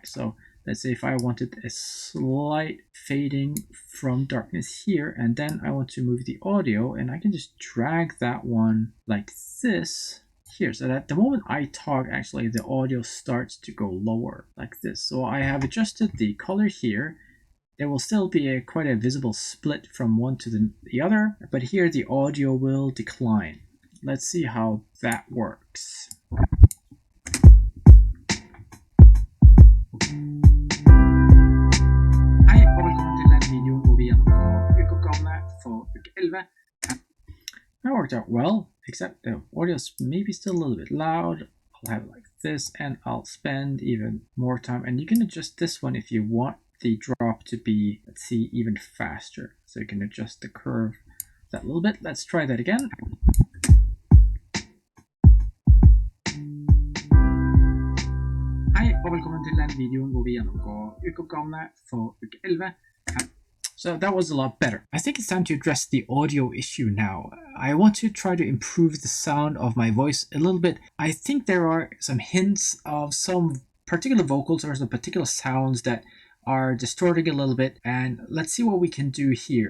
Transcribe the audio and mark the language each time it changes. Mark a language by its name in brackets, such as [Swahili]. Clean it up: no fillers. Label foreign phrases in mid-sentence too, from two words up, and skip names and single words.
[English] So let's say if I wanted a slight fading from darkness here, and then I want to move the audio, and I can just drag that one like this here, so that the moment I talk, actually the audio starts to go lower like this. So I have adjusted the color here. There will still be quite a visible split from one to the other, but here the audio will decline. Let's see how that works. [Norwegian] Hei, og velkommen til den videoen hvor vi gjennomgår ukeoppgavene for uke 11. [English] That worked out well, except the audio is maybe still a little bit loud. I'll have it like this, and I'll spend even more time. And you can adjust this one if you want the drop to be, let's see, even faster. So you can adjust the curve that little bit. Let's try that again. [Norwegian] Hei, og velkommen til den videoen hvor vi gjennomgår ukeoppgavene for uke 11. [English] So that was a lot better. I think it's time to address the audio issue now. I want to try to improve the sound of my voice a little bit. I think there are some hints of some particular vocals or some particular sounds that are distorting a little bit, and let's see what we can do here.